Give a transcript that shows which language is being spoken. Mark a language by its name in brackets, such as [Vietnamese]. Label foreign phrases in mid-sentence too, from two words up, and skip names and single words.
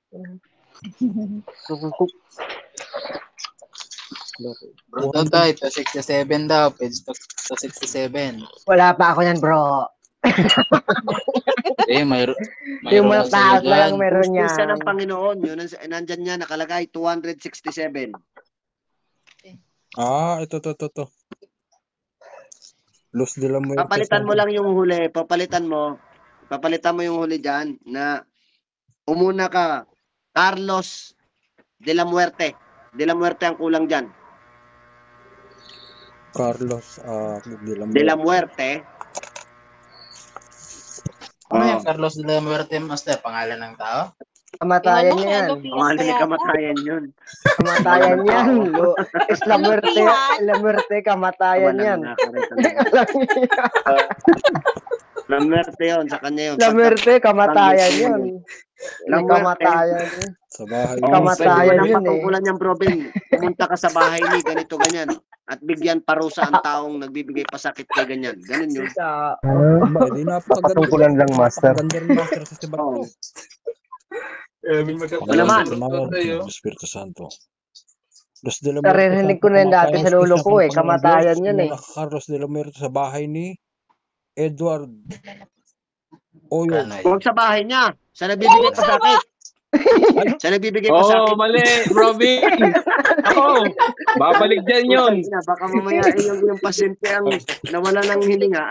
[Filipino] Bro, ito 67 daw. Page 267. Wala pa ako yan, bro. Yung mataas lang meron yan. Hustisya ng Panginoon. Yun, nandyan niya, nakalagay, 267. Ito. Los de la Muerte. Papalitan mo lang yung huli. Papalitan mo yung huli dyan na umuna ka, Carlos de la Muerte. De la Muerte ang kulang dyan. Carlos de la Muerte. Ano yung Carlos de la Muerte, Master? Pangalan ng tao? Kamatayan yan. Pangalan ni kamatayan yun. Kamatayan yan. [Spanish] Es la muerte, [Filipino] kamatayan yan. Lamerte yun, sa kanya yun. Lamerte, kamatayan Pagka- yun. May Lamerte. kamatayan yun. Sa bahay Oh, Kamatayan ang yun patungkulan niyang bro Ben, pumunta ka sa bahay ni ganito ganyan at bigyan parusa ang taong nagbibigay pasakit kay ganyan. Ganun yun. Aba, di napakaganda. Patungkulan lang, Master. Napakaganda rin, Master, sa sibat ko. Wala man. Espiritu Santo. Los de la Naririnig ko na yun dati sa lolo ko eh. Kamatayan yun eh. Carlos de la Muerte sa bahay ni Edward Oyo. Huwag sa bahay niya. Sa nagbibigay pasakit. Sa nagbibigay pasakit. Oh, mali, Robin. Ako, babalik dyan yun. Baka mamaya yung pasyente ang nawala ng hininga.